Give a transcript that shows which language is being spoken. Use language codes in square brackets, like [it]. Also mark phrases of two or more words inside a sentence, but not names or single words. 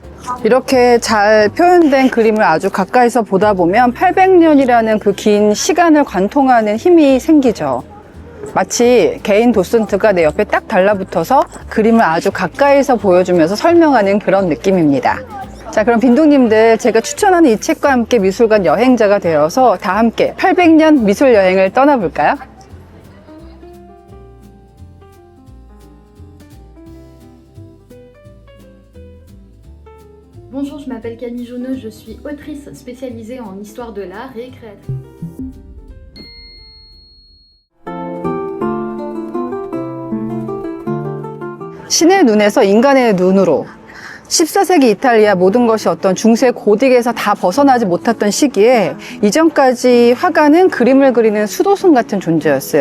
[ko] 이렇게 잘 표현된 그림을 아주 가까이서 보다 보면 800년이라는 그 긴 시간을 관통하는 힘이 생기죠. 마치 개인 도슨트가 내 옆에 딱 달라붙어서 그림을 아주 가까이서 보여주면서 설명하는 그런 느낌입니다. 자, 그럼 빈둥님들, 제가 추천하는 이 책과 함께 미술관 여행자가 되어서 다 함께 800년 미술 여행을 떠나볼까요? [fr] Bonjour, je m'appelle Camille Jauneux, je suis autrice spécialisée en histoire de l'art et créatrice. [ko] 신의 눈에서 인간의 눈으로. 14세기 이탈리아, 모든 것이 어떤 중세 고딕에서 다 벗어나지 못했던 시기에 이전까지 화가는 그림을 그리는 수도승 같은 존재였어요.